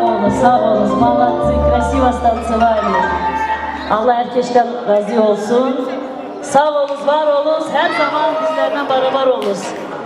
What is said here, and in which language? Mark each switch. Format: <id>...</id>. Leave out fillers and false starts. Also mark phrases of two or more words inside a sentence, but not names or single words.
<tr>sağ olun.</tr> <ru>Молодцы, красиво станцевали.</ru> <tr>Allah herkesten razı olsun. Sağ olun, var olun. Her zaman bizlerden beraber olun.</tr>